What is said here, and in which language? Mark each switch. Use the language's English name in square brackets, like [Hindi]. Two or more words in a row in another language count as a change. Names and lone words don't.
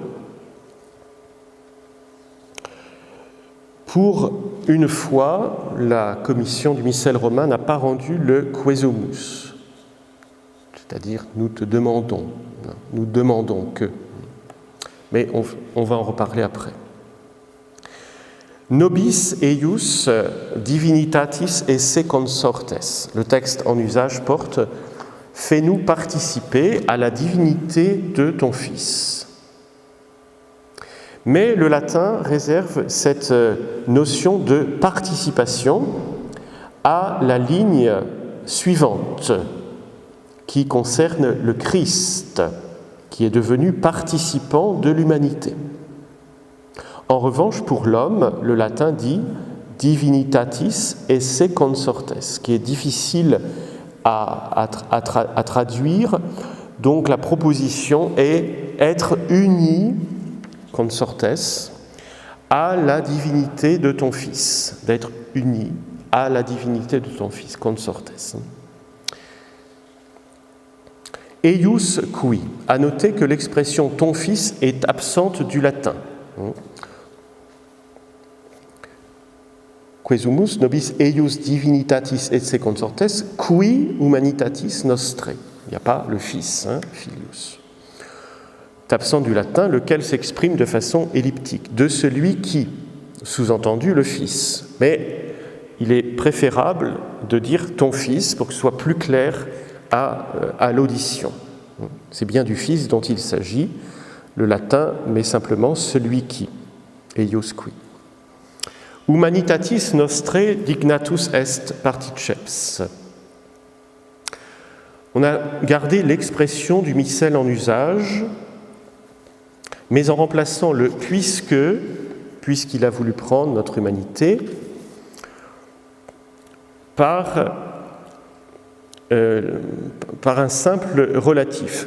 [French] Pour une fois, la commission du missel romain n'a pas rendu le quesumus, c'est-à-dire nous te demandons, nous demandons que. Mais on va en reparler après. [Latin] Nobis eius divinitatis esse consortes. [French] Le texte en usage porte « Fais-nous participer à la divinité de ton Fils ». Mais le latin réserve cette notion de participation à la ligne suivante, qui concerne le Christ, qui est devenu participant de l'humanité. En revanche, pour l'homme, le latin dit « [Latin] divinitatis esse consortes », [French] qui est difficile à traduire. Donc la proposition est « être uni » consortes, à la divinité de ton Fils, d'être uni à la divinité de ton Fils, consortes. [Latin] Eius qui, [French] à noter que l'expression ton Fils est absente du latin. [Latin] Quesumus nobis eius divinitatis esse consortes, qui humanitatis nostrae. [French] Il n'y a pas le Fils, filius. absent du latin, lequel s'exprime de façon elliptique, de celui qui, sous-entendu le Fils. Mais il est préférable de dire ton Fils pour que ce soit plus clair à l'audition. C'est bien du Fils dont il s'agit. Le latin met simplement celui qui, [Latin] eius qui. Humanitatis nostrae dignatus est particeps. [French] On a gardé l'expression du missel en usage, mais en remplaçant le puisqu'il a voulu prendre notre humanité, par un simple relatif.